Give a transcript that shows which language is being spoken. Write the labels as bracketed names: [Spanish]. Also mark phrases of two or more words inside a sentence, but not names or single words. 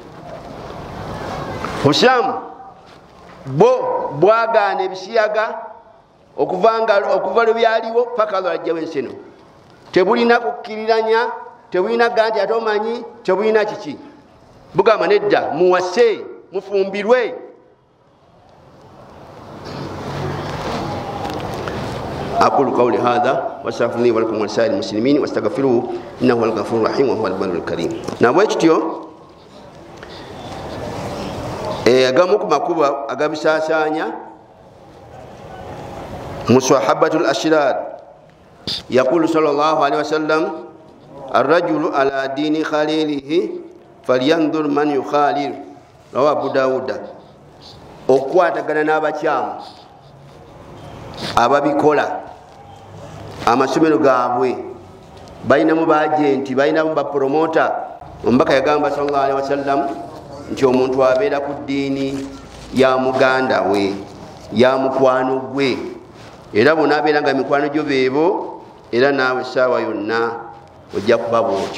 [Ganda] Obusiraamu bo bwagaana ebisiyaga okuva lwe byaliwo paka lwajjawo ensi eno. Tebulina kukkiriranya, tebulina gaa nti ate omanyi, tebulina kiki. Bugamba nedda, muwase, mufumbirwe. [Arabic] أقول قولي هذا واستغفر لي ولكم ولسائر المسلمين واستغفروه إنه هو الغفور الرحيم وهو البر الكريم. [Ganda] Nabwekityo agamu ku makuba agabisaasanya [Arabic] مصاحبة الأشرار. يقول صلى الله عليه وسلم الرجل على دين خليله فلينظر من يخالل. رواه أبو داود. [Ganda] Okwatagana n'abakyamu ababikola amasomero gaabwe, balinamu baagenti, balinamu bapromota. Omubaka yagamba [Arabic] صلى الله عليه وسلم [Ganda] nti omuntu abeera ku ddiini ya muganda we, ya mukwano gwe, era bonna abeera nga mikwano gyo beebo, era naawe essaawa yonna ojja kuba bwotyo.